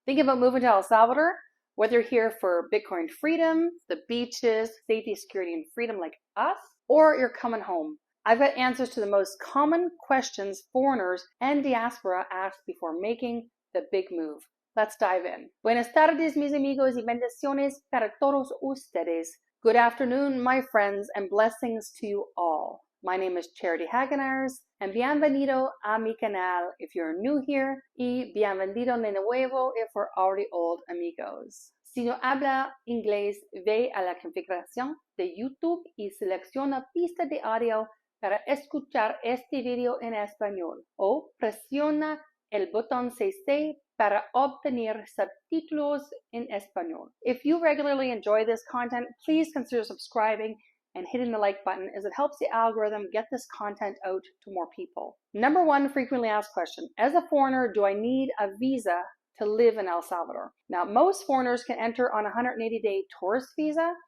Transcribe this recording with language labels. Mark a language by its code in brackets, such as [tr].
[en] Think about moving to El Salvador, whether you're here for Bitcoin freedom, the beaches, safety, security, and freedom like us, or you're coming home. I've got answers to the most common questions foreigners and diaspora ask before making the big move. Let's dive in. [es] Buenas tardes, mis amigos, y bendiciones para todos ustedes. [en] Good afternoon, my friends, and blessings to you all. My name is Charity Hagenaars, and [es] bienvenido a mi canal [en] if you're new here, [es] y bienvenido de nuevo [en] if we're already old amigos. [es] Si no habla inglés, ve a la configuración de YouTube y selecciona pista de audio para escuchar este video en español, o presiona el botón CC para obtener subtítulos en español. [en] If you regularly enjoy this content, please consider subscribing and hitting the like button, as it helps the algorithm get this content out to more people. Number one frequently asked question: as a foreigner, do I need a visa to live in El Salvador? Now, most foreigners can enter on a 180-day tourist visa.